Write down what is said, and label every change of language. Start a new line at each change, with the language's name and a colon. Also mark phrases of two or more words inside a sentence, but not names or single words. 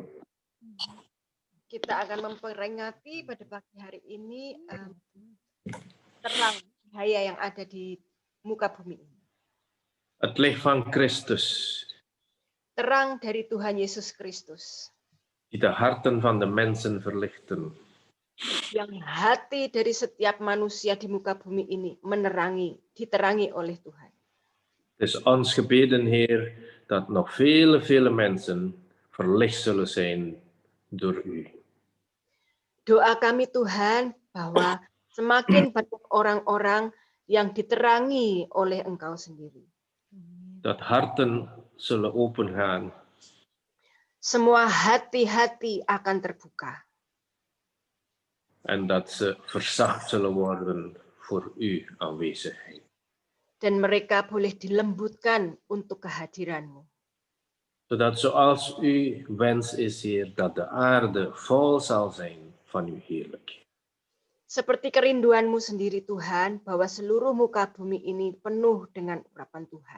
Indonesian: Kita akan memperingati pada pagi hari ini terang cahaya yang ada di muka bumi ini.
Dutch: Het licht van Christus.
Indonesian: Terang dari Tuhan Yesus Kristus.
Dutch: die de harten van de mensen verlichten.
Indonesian: yang hati dari setiap manusia di muka bumi ini diterangi oleh Tuhan.
Dutch: Het is ons gebeden, Heer, dat nog vele mensen verlicht zullen zijn door u.
Indonesian: Doa kami Tuhan bahwa semakin banyak orang-orang yang diterangi oleh Engkau sendiri.
Dutch: Dat harten zullen opengaan
Indonesian: Semua hati-hati akan terbuka.
Dutch: en dat ze verzacht zullen worden voor uw aanwezigheid.
Indonesian: Dan mereka boleh dilembutkan untuk kehadiran-Mu.
Dutch: Zodat zoals uw wens is, Heer, dat de aarde vol zal zijn van uw heerlijkheid.
Indonesian: Seperti kerinduan-Mu sendiri Tuhan, bahwa seluruh muka bumi ini penuh dengan urapan Tuhan.